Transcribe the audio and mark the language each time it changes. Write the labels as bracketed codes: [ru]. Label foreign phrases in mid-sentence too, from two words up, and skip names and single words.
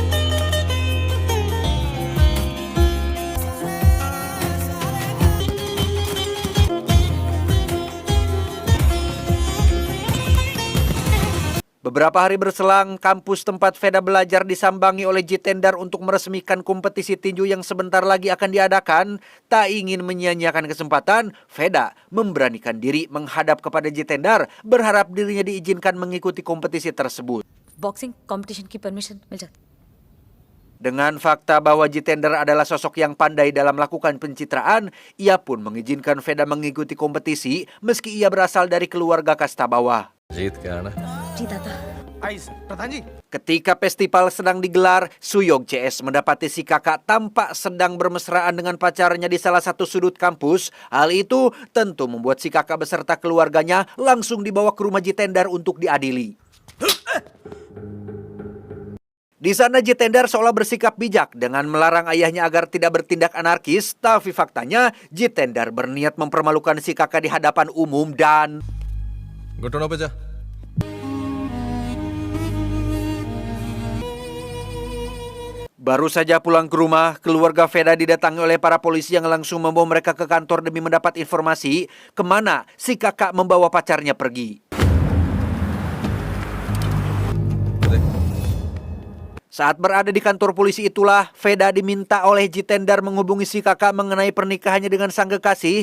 [id] Beberapa hari berselang, kampus tempat Veda belajar disambangi oleh Jitendar untuk meresmikan kompetisi tinju yang sebentar lagi akan diadakan. Tak ingin menyia-nyiakan kesempatan, Veda memberanikan diri menghadap kepada Jitendar, berharap dirinya diizinkan mengikuti kompetisi tersebut. [en] boxing competition [hi] की परमिशन मिल जाती. [id] Dengan fakta bahwa Jitendar adalah sosok yang pandai dalam melakukan pencitraan, ia pun mengizinkan Veda mengikuti kompetisi meski ia berasal dari keluarga kasta bawah. [hi] जीत के आना. जीता था. आइए सर प्रधान जी [id] Ketika festival sedang digelar, Suyog CS mendapati si kakak tampak sedang bermesraan dengan pacarnya di salah satu sudut kampus. Hal itu tentu membuat si kakak beserta keluarganya langsung dibawa ke rumah Jitendar untuk diadili. Di sana Jitendar seolah bersikap bijak dengan melarang ayahnya agar tidak bertindak anarkis, tapi faktanya Jitendar berniat mempermalukan si kakak di hadapan umum dan [hi] घुटनों पे जा [id] baru saja pulang ke rumah, keluarga Veda didatangi oleh para polisi yang langsung membawa mereka ke kantor demi mendapat informasi kemana si kakak membawa pacarnya pergi. Saat berada di kantor polisi itulah, Veda diminta oleh Jitendar menghubungi si kakak mengenai pernikahannya dengan sang kekasih.